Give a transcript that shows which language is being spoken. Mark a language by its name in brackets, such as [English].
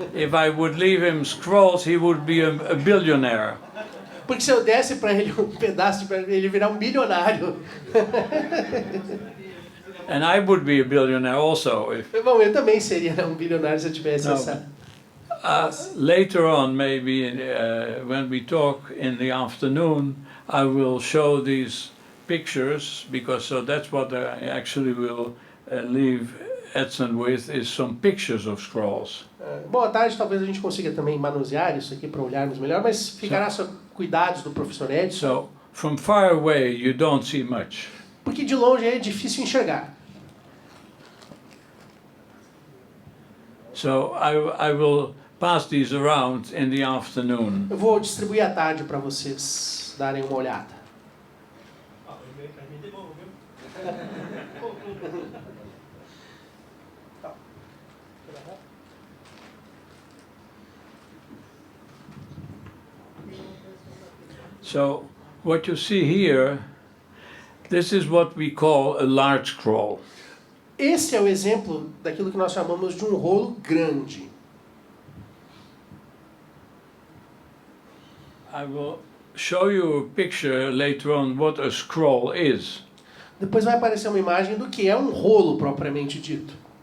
[English] If I would leave him scrolls, he would be a billionaire. [Portuguese] Porque se eu desse para ele um pedaço, para ele virar um bilionário. [English] And I would be a billionaire also. If, [Portuguese] Bom, eu também seria um bilionário se eu tivesse Não. essa. [English] later on, maybe when we talk in the afternoon, I will show these pictures because that's what I actually will leave Edson with is some pictures of scrolls. [Portuguese] Bom, à tarde talvez a gente consiga também manusear isso aqui para olharmos melhor, mas ficará sob cuidados do professor Edson, [English] So from far away, you don't see much. [Portuguese] porque de longe é difícil enxergar. [English] So I will pass these around in the afternoon. [Portuguese] Eu vou distribuir à tarde para vocês darem uma olhada. [English] So what you see here, this is what we call a large scroll. [Portuguese] Esse é o exemplo daquilo que nós chamamos de um rolo grande. [English] I will show you a picture later on what a scroll is. [Portuguese] Depois vai aparecer uma imagem do que é um rolo propriamente dito.